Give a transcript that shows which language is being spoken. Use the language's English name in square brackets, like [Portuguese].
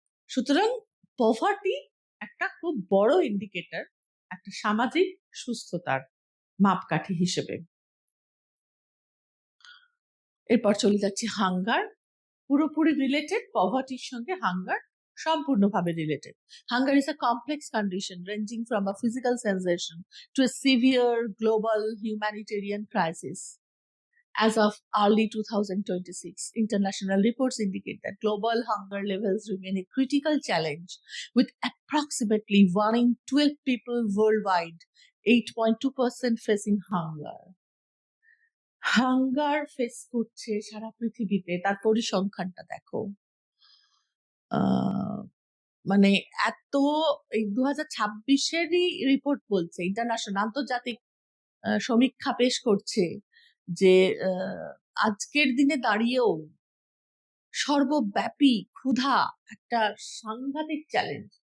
[Bangla] সুতরাং পভার্টি একটা খুব বড় ইন্ডিকেটর একটা সামাজিক সুস্থতার মাপকাঠি হিসেবে। এরপর চলে যাচ্ছে হাঙ্গার, পুরোপুরি রিলেটেড, পভার্টির সঙ্গে হাঙ্গার সম্পূর্ণভাবে related. [English] Hunger is a complex condition ranging from a physical sensation to a severe global humanitarian crisis. As of early 2026, international reports indicate that global hunger levels remain a critical challenge, with approximately 1 in 12 people worldwide, 8.2%, facing hunger. [Bangla] Hunger face করছে সারা পৃথিবীতে, তার পরিসংখ্যানটা দেখো। মানে এত, এই 2026-এরই report বলছে, international আন্তর্জাতিক সমীক্ষা পেশ করছে যে আজকের দিনে দাঁড়িয়েও সর্বব্যাপী ক্ষুধা একটা সাংঘাতিক চ্যালেঞ্জ।